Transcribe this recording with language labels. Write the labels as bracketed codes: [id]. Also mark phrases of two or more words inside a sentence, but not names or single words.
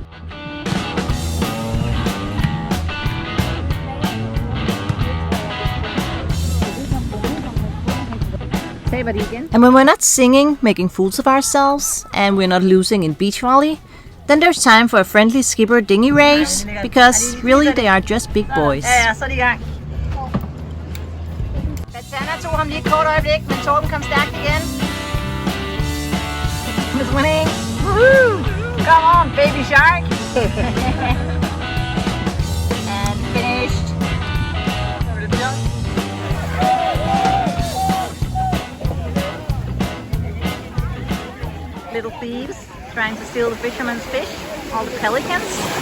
[en] And when we're not singing, making fools of ourselves, and we're not losing in beach volley, then there's time for a friendly skipper dinghy race, because really they are just big boys. [da] Ja, så er de i gang. Batana tog ham lige et kort øjeblik, men Torben kom stærkt igen. [en] He's winning. Woohoo! Come on, baby shark. And finished. Little thieves trying to steal the fisherman's fish, all the pelicans.